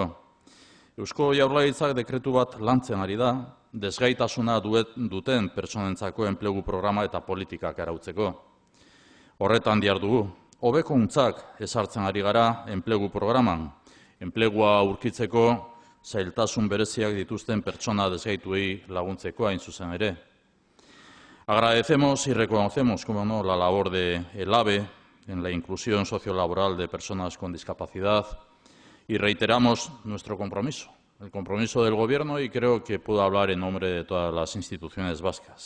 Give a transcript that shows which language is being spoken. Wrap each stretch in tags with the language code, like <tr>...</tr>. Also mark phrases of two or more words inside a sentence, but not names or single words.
<eu>Eusko Jaurlaritzak dekretu bat lantzen ari da, desgaitasuna duten pertsonentzako enplegu programa eta politikak arautzeko. Horretan dihardugu. Hobekuntzak ezartzen ari gara enplegu programan, enplegua aurkitzeko zailtasun bereziak dituzten pertsona desgaituei laguntzeko hain zuzen ere.</eu> <es>Agradecemos y reconocemos, como no, la labor de ELABE en la inclusión sociolaboral de personas con discapacidad y reiteramos nuestro compromiso, el compromiso del Gobierno, y creo que puedo hablar en nombre de todas las instituciones vascas.</es>